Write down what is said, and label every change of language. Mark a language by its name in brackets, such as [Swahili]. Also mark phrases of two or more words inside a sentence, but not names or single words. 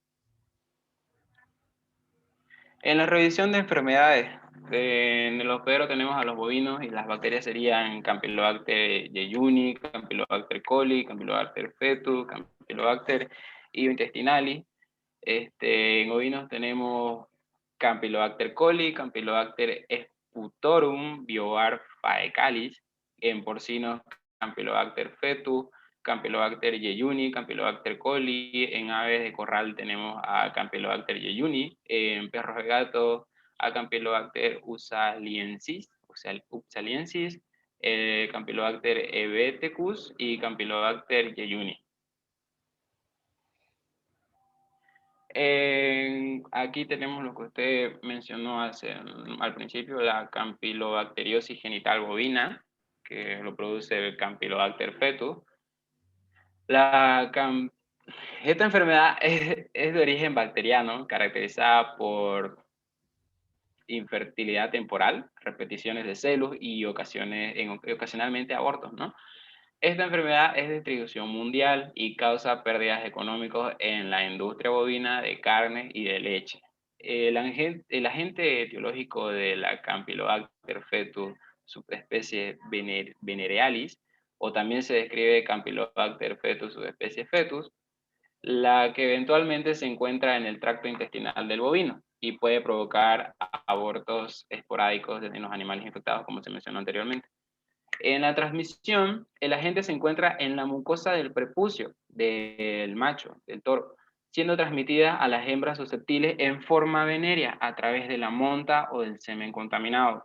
[Spanish] En la revisión de enfermedades, en el hospedero tenemos a los bovinos y las bacterias serían Campylobacter jejuni, Campylobacter coli, Campylobacter fetus, Campylobacter intestinali. En ovinos tenemos Campylobacter coli, Campylobacter sputorum, Biovar faecalis. En porcinos, Campylobacter fetus, Campylobacter jejuni, Campylobacter coli. En aves de corral tenemos a Campylobacter jejuni. En perros de gato a Campylobacter upsaliensis. Campylobacter hebetecus y Campylobacter jejuni. Aquí tenemos lo que usted mencionó al principio, la campylobacteriosis genital bovina, que lo produce el Campylobacter fetus. Esta enfermedad es de origen bacteriano, caracterizada por infertilidad temporal, repeticiones de celos y ocasionalmente abortos, ¿no? Esta enfermedad es de distribución mundial y causa pérdidas económicas en la industria bovina de carne y de leche. El agente etiológico de la Campylobacter fetus, subespecie venerealis, o también se describe Campylobacter fetus, subespecie fetus, la que eventualmente se encuentra en el tracto intestinal del bovino y puede provocar abortos esporádicos en los animales infectados, como se mencionó anteriormente. En la transmisión, el agente se encuentra en la mucosa del prepucio del macho, del toro, siendo transmitida a las hembras susceptibles en forma venérea a través de la monta o del semen contaminado.